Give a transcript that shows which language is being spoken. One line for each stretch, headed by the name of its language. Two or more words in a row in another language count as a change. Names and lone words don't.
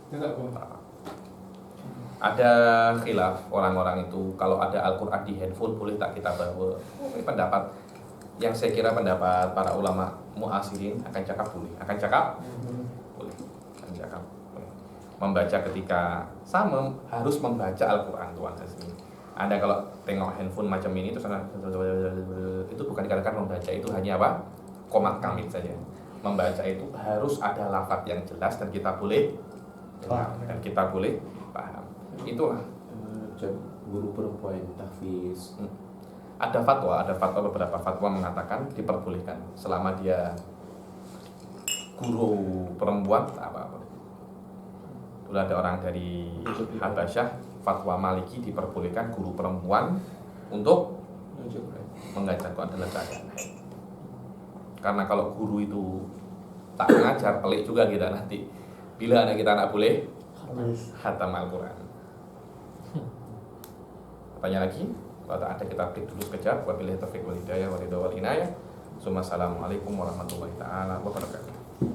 Malay: Ada khilaf orang-orang itu, kalau ada Al-Quran di handphone boleh tak kita bawa? Ini pendapat yang saya kira pendapat para ulama mu'asirin akan cakap boleh. Boleh. Membaca ketika sama harus membaca Al-Quran Tuhan sini. Anda kalau tengok handphone macam ini terus itu bukan dikatakan membaca, itu hanya komat kamit saja. Membaca itu harus ada lafaz yang jelas dan kita boleh dan kita boleh paham. Itulah guru perempuan tahfiz. Ada beberapa fatwa mengatakan diperbolehkan selama dia guru perempuan, apa-apa. Dulu ada orang dari Habasyah, fatwa Maliki diperbolehkan guru perempuan untuk mengajar Quran dalam keadaan haid. Karena kalau guru itu tak mengajar, pelik juga kita nanti. Bila anak kita boleh Habis. Hatam Al-Quran. Pertanyaan lagi? Kalau tak ada kita break dulu sekejap.
Arabic: وبالله التوفيق والهداية والرضا والعناية. السلام عليكم ورحمة الله تعالى وبركاته.